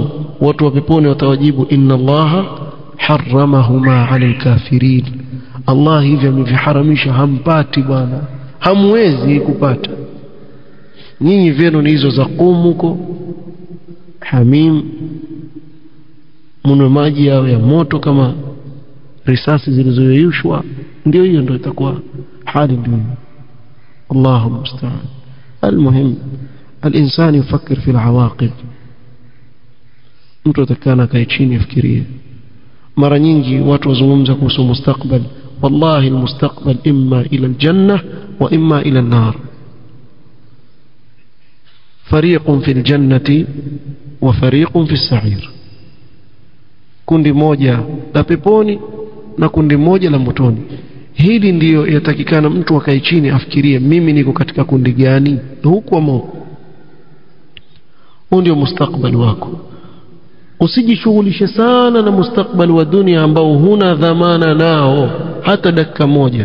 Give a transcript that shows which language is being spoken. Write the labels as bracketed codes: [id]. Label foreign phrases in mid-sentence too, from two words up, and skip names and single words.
[sw] Watu wa peponi watawajibu, [ar] إن الله حرمهما على الكافرين, [sw] Allah hivyo ameviharamisha, hampati bwana, hamwezi kupata nyinyi. Vyenu ni hizo za qumuko hamim, mno maji yao ya moto kama risasi zilizoyeyushwa, ndio hiyo ndio itakuwa hali ndio. [ar] الله المستعان المهم الإنسان يفكر في العواقب. [sw] mtu atakana kae chini afikirie. Mara nyingi watu wazungumza kuhusu mustakbal, [ar] والله المستقبل إما إلى الجنة وإما إلى النار. فريق في الجنة وفريق في السعير, [sw] kundi moja la peponi na kundi moja la motoni. Hili ndiyo yatakikana mtu akae chini afikirie, mimi niko katika kundi gani, huku ama huku. Huu ndio mustakbali wako. Usijishughulishe sana na mustakbali wa dunia ambao huna dhamana nao hata dakika moja.